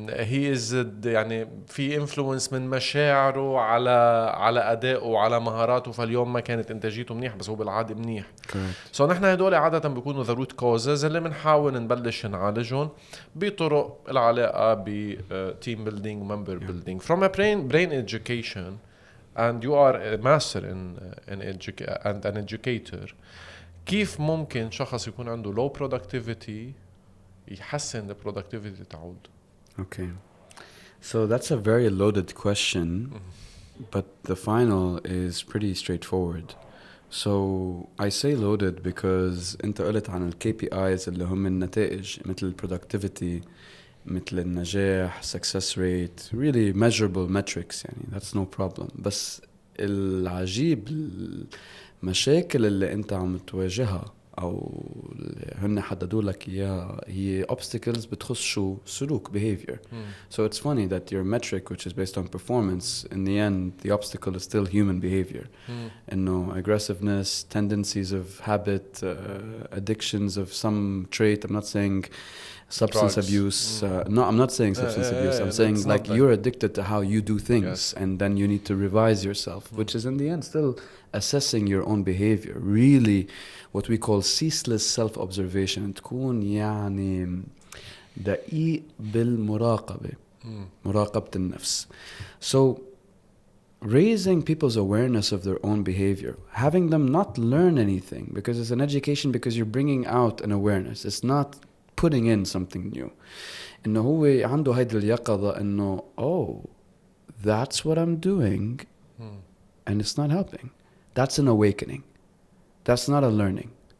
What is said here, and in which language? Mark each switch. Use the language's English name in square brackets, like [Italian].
[English] He is [Arabic] يعني في influence من مشاعره على أدائه وعلى مهاراته، فاليوم ما كانت إنتاجيته منيح بس هو بالعادة منيح. So نحن هدول عادة بيكونوا [English] the root causes [Arabic] اللي بنحاول نبلش نعالجهم بطرق العلاقة ب [English] team building member building. From a brain education, and you are a master in and an educator، [Arabic] كيف ممكن شخص يكون عنده [English] low productivity يحسن the productivity [Arabic] تعود؟ [English] Okay, so that's a very loaded question, but the final is pretty straightforward. So I say loaded because [Arabic] انت قلت عن ال [English] KPIs [Arabic] اللي هم النتائج مثل [English] productivity، [Arabic] مثل النجاح، [English] success rate، really measurable metrics، يعني that's no problem. [Arabic] بس العجيب المشاكل اللي انت عم تواجهها او هن حددوا لك اياها هي obstacles بتخص شو؟ سلوك، behavior. [English] So it's funny that your metric which is based on performance, in the end the obstacle is still human behavior. انه aggressiveness, tendencies of habit, addictions of some trait. I'm not saying substance abuse. No, I'm not saying substance abuse. I'm saying like you're addicted to how you do things, and then you need to revise yourself, which is in the end still assessing your own behavior. Really, what we call ceaseless self-observation. [Arabic] تكون يعني دقيق بالمراقبة، مراقبة النفس. [English] So raising people's awareness of their own behavior, having them not learn anything, because it's an education, because you're bringing out an awareness. It's not putting in something new. [Arabic] إنه هو عنده هيدا اليقظة إنه [English] oh, that's what I'm doing, and it's not helping. That's an awakening. That's not a learning.